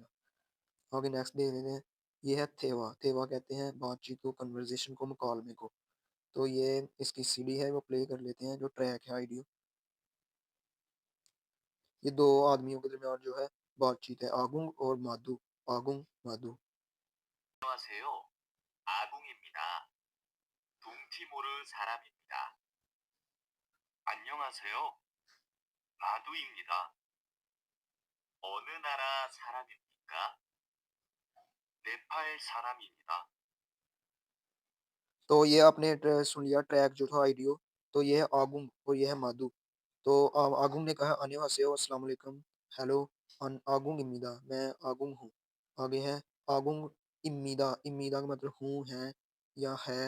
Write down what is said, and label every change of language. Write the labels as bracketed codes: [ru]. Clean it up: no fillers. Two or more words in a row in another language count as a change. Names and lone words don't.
[hi] आगे नेक्स्ट देख लेते हैं। ये है थेवा, थेवा कहते हैं बातचीत को, कन्वर्सेशन को, मुकालमे को। तो ये इसकी सीडी है, वो प्ले कर लेते हैं, जो ट्रैक है ऑडियो। ये दो आदमियों के दरमियान जो है बातचीत है, आगुंग और माधु, आगुंग माधु। [ko] 안녕하세요. 아궁입니다. 둥티모르 사람입니다. 안녕하세요. 마두입니다. 어느 나라 사람입니까? 네팔 사람입니다. [hi] तो ये आपने सुन लिया ट्रैक जो था ऑडियो। तो ये है आगुंग और ये है माधु। तो आगुंग ने कहा अन्योहासेयो, [ar] السلام عليكم, [hi] हेलो, [ko] 아궁입니다, [hi] मैं आगुंग हूँ। आगे है [ko] 아궁입니다, [hi] इम्मीदा का मतलब हूँ, है या है।